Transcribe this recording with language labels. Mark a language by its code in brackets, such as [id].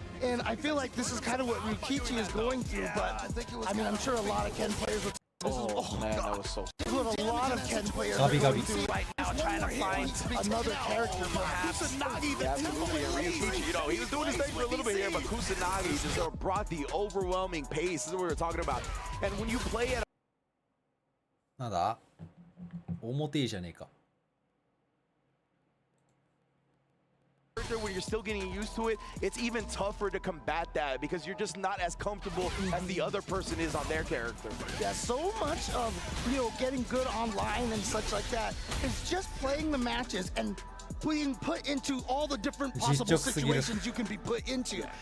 [en] And I feel like this is kind of what Ryukichi is going through, but I mean, I'm sure a lot of Ken players would. Oh man, that was so. This is what a lot of Ken players are going through right now, trying to find another character perhaps. Kusanagi, absolutely, and Ryukichi, you know, he was doing his thing for a little bit here, but Kusanagi just brought the overwhelming pace. This is what we were talking about. And when you play at [ja] なんだ表いいじゃねえか [en] when you're still getting used to it, it's even tougher to combat that because you're just not as comfortable as the other person is on their character. Yeah, so much of, you know, getting good online and such like that is just playing the matches and being put into all the different possible situations you can be put into.